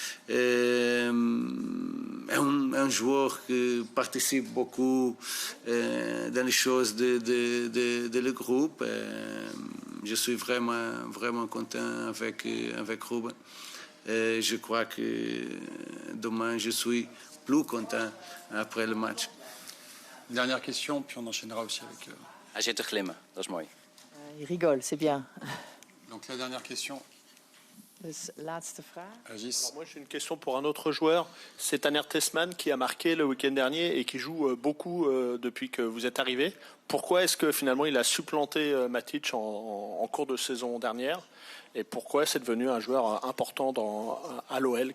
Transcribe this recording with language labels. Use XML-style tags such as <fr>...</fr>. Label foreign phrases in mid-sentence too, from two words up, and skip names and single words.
<fr>Un joueur qui participe beaucoup dans les choses de le groupe. Je suis vraiment content avec Ruben. Je crois que demain, je suis plus content après le match. Dernière question, puis on enchaînera aussi avec...</fr> <nl>Hij zit te glimmen, dat is mooi.</nl> <fr>Il rigole, c'est bien. Donc la dernière question.</fr> <nl>Laatste vraag.</nl> <fr>Alors moi, j'ai une question pour un autre joueur. C'est Tanner Tessmann qui a marqué le week-end dernier et qui joue beaucoup depuis que vous êtes arrivé. Pourquoi est-ce que finalement il a supplanté Matic en cours de saison dernière? Et pourquoi c'est devenu un joueur important à l'OL?</fr>